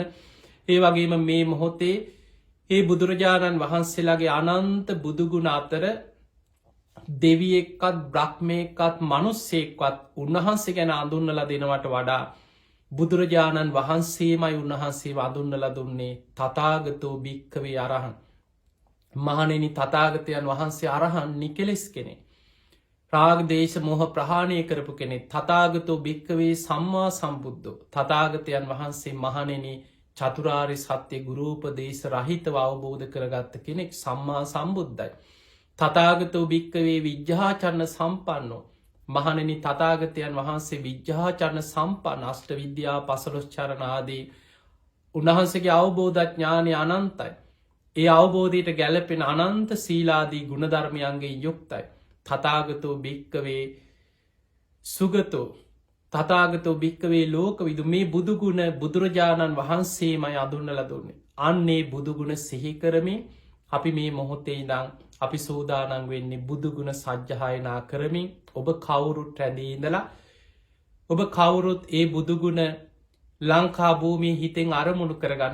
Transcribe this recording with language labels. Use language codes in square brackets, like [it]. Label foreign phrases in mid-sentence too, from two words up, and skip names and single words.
[si] ඒ වගේම මේ මොහොතේ ඒ බුදුරජාණන් වහන්සේලාගේ අනන්ත බුදුගුණ අතර දෙවියෙක්වත් බ්‍රහ්මයෙක්වත් මනුස්සයෙක්වත් උන්වහන්සේ ගැන අඳුන්නලා දෙනවට වඩා බුදුරජාණන් වහන්සේමයි උන්වහන්සේ අඳුන්නලා දුන්නේ [pi] තථාගතෝ භික්ඛවේ අරහං. [si] මහණෙනි තථාගතයන් වහන්සේ අරහන් නිකලෙස් කෙනෙක්. රාග දේශ මොහ ප්‍රහාණය කරපු කෙනෙක්. [pi] තථාගතෝ භික්ඛවේ සම්මා සම්බුද්ධෝ. [si] තථාගතයන් වහන්සේ මහණෙනි චතුරාර්ය සත්‍ය ගුරුපදේශ රහිතව අවබෝධ කරගත්ත කෙනෙක් සම්මා සම්බුද්ධයි. [pi] තථාගතෝ භික්ඛවේ විජ්ජාචරණ සම්පන්නෝ. [si] මහණෙනි තථාගතයන් වහන්සේ විජ්ජාචරණ සම්පන්න අෂ්ට විද්‍යා 15 චරණ ආදී උන්වහන්සේගේ අවබෝධ ඥානය අනන්තයි. ඒ අවබෝධයට ගැලපෙන අනන්ත සීලාදී ගුණධර්මයන්ගේ යුක්තයි. [pi] තථාගතෝ භික්ඛවේ සුගතෝ තථාගතෝ භික්ඛවේ ලෝකවිදු [si] මේ බුදුගුණ බුදුරජාණන් වහන්සේමයි අඳුන්වලා දුන්නේ. අන්නේ බුදුගුණ සිහි කරමින් අපි මේ මොහොතේ ඉඳන් අපි සූදානම් වෙන්නේ බුදුගුණ සජ්ජායනා කරමින් ඔබ කවුරුත් රැඳී ඉඳලා ඔබ කවුරුත් ඒ බුදුගුණ ලංකා භූමියේ හිතෙන් අරමුණු කරගන්න.